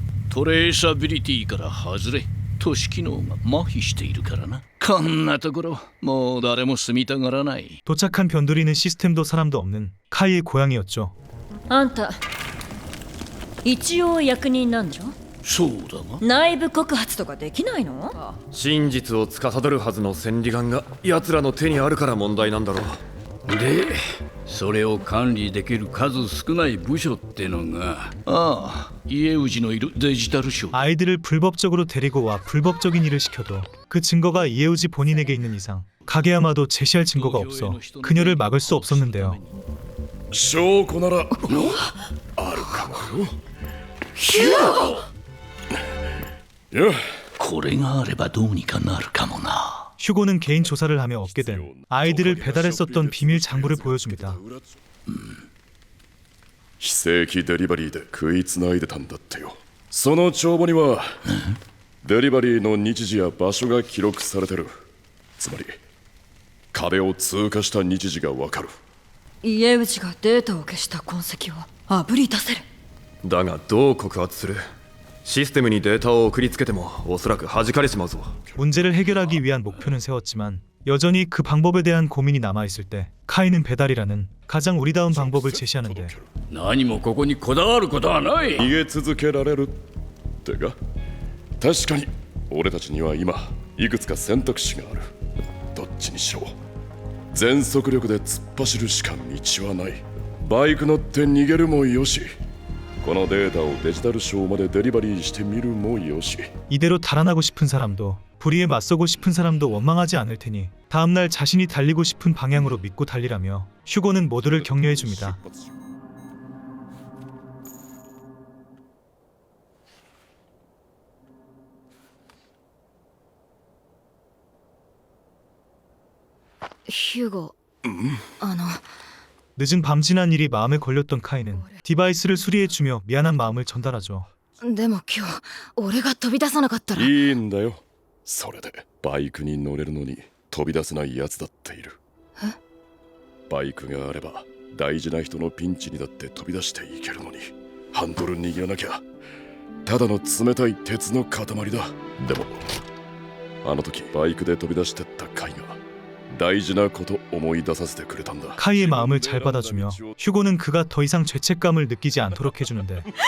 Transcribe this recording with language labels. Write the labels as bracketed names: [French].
[Japanese] トレーサビリティから外れ都市機能が麻痺しているからな。こんなところもう誰も住みたがらない。 [Korean] 도착한 변두리는 시스템도 사람도 없는 카이의 고향이었죠. [Japanese] あんた一応役人なんじゃ。そうだが。内部告発とかできないの？真実を司るはずの千里眼が奴らの手にあるから問題なんだろう。でそれを管理できる数少ない部署ってのが。ああ、家氏のいるデジタル省。 [Korean] 아이들을 불법적으로 데리고 와 불법적인 일을 시켜도 그 증거가 이에우지 본인에게 있는 이상 가게야마도 제시할 증거가 없어 그녀를 막을 수 없었는데요. [Japanese] 証拠ならあるかもよ。ヒューゴ。いや、これがあればどうにかなるかもな。 [Korean] 휴고는 개인 조사를 하며 얻게 된 아이들을 배달했었던 비밀 장부를 보여줍니다. [Japanese] 非正規デリバリーで食いつないでたんだってよ。その帳簿にはデリバリーの日時や場所が記録されてる。つまり壁を通過した日時がわかる。家内がデータを消した痕跡をあぶり出せる。だがどう告発する？システムにデータを送りつけてもおそらく弾かれちまうぞ。 [Korean] 문제를 해결하기 위한 목표는 세웠지만 여전히 그 방법에 대한 고민이 남아있을 때 카이는 배달이라는 가장 우리다운 방법을 제시하는데 [Japanese] 何もここにこだわることはない。逃げ続けられるってか、確かに俺たちには今いくつか選択肢がある。どっちにしろ全速力で突っ走るしか道はない。バイク乗って逃げるもよし、このデータをデジタルショーまでデリバリーしてみるもよし。 [Korean] 이대로 달아나고 싶은 사람도 불의에 맞서고 싶은 사람도 원망하지 않을 테니 다음날 자신이 달리고 싶은 방향으로 믿고 달리라며 휴고는 모두를 격려해줍니다. 휴고. 늦은 밤 지난 일이 마음에 걸렸던 카이는 디바이스를 수리해주며 미안한 마음을 전달하죠. [Japanese] でも今日俺が飛び出さなかったら。いいんだよ。それでバイクに乗れるのに飛び出せないやつだっている。バイクがあれば大事な人のピンチにだって飛び出していけるのに、ハンドル握らなきゃただの冷たい鉄の塊だ。でもあの時バイクで飛び出してったカイが大事なこと思い出させてくれたんだ。 [Korean] 카이의 마음을 잘 받아주며 휴고는 그가 더 이상 죄책감을 느끼지 않도록 해주는데